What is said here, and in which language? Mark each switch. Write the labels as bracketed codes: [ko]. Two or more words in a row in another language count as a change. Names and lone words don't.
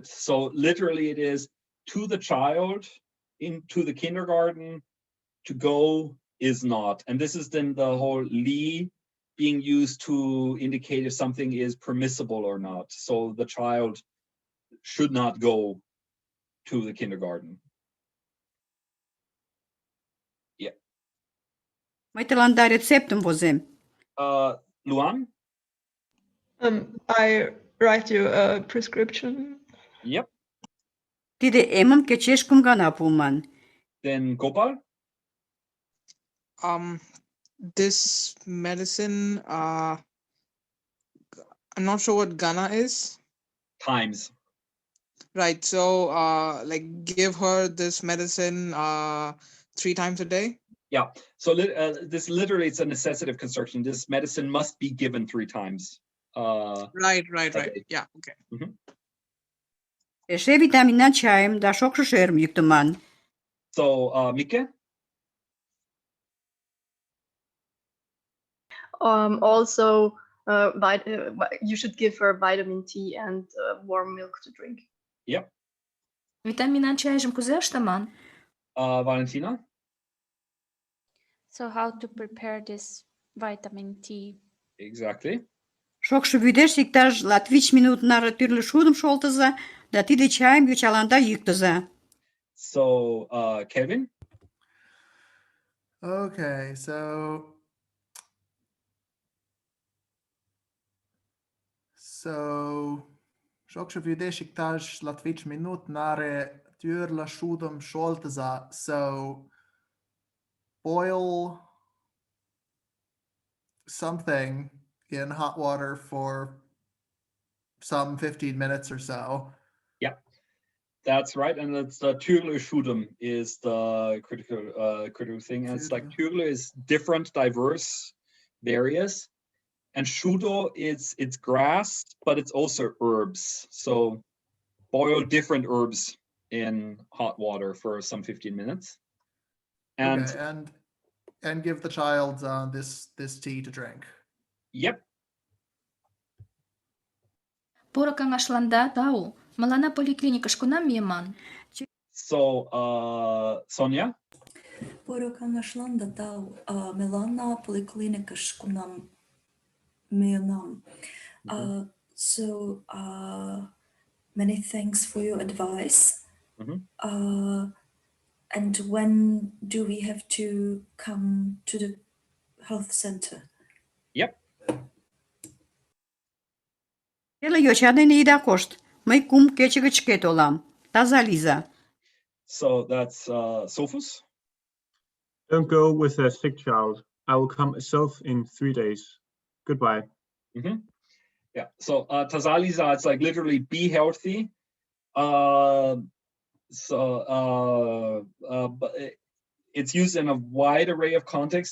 [en] So literally it is to the child, into the kindergarten, to go is not. And this is then the whole li being used to indicate if something is permissible or not. So the child should not go to the kindergarten. Yeah. [chm] Мый тыланда рецептым возем. [en] Luan? I write you a prescription. Yep. [chm] Тиде эмым кечеш кум гана пуыман. [en] Then Gopal? This medicine, I'm not sure what Ghana is. Times. Right. So, like, give her this medicine 3 times a day. Yeah. So this literally, it's a necessitive construction. This medicine must be given 3 times. Right. Yeah. Okay. Mm-hmm. [chm] Эше витаминан чайым да шокшо шӧрым йӱктыман. [en] So, Mike? Also, you should give her vitamin T and warm milk to drink. Yep. [chm] Витаминан чайжым кузе ыштыман? [en] Valentina? So how to prepare this vitamin T? Exactly. [chm] Шокшо вӱдеш иктаж 25 минут наре тӱрлӧ шудым шолтыза да тиде чайым йочаланда йӱктыза. [en] So, Kevin? Okay, so [chm] шокшо вӱдеш иктаж 25 минут наре тӱрлӧ шудым шолтыза. [en] So boil something in hot water for some 15 minutes or so. Yeah, that's right. And it's the [chm] тӱрлӧ шудым [en] is the critical thing. And it's like tyrle is different, diverse, various. And shudo it's grass, but it's also herbs. So boil different herbs in hot water for some 15 minutes. And okay, and give the child this tea to drink. Yep. [chm] Поро каҥашланда тау. Мыланна поликлиникыш кунам мийыман? [en] So, Sonia? [chm] Поро каҥашланда тау. Мыланна поликлиникыш кунам мийынам. [en] So, many thanks for your advice. And when do we have to come to the health center? Yep. [chm] Теле йоча дене ида кошт. Мый 3 кече гыч шке толам. Таза лийза. [en] So that's Sophus. Don't go with a sick child. I will come myself in 3 days. Goodbye. Yeah. So Tazaliza, it's like literally be healthy. But it's used in a wide array of contexts.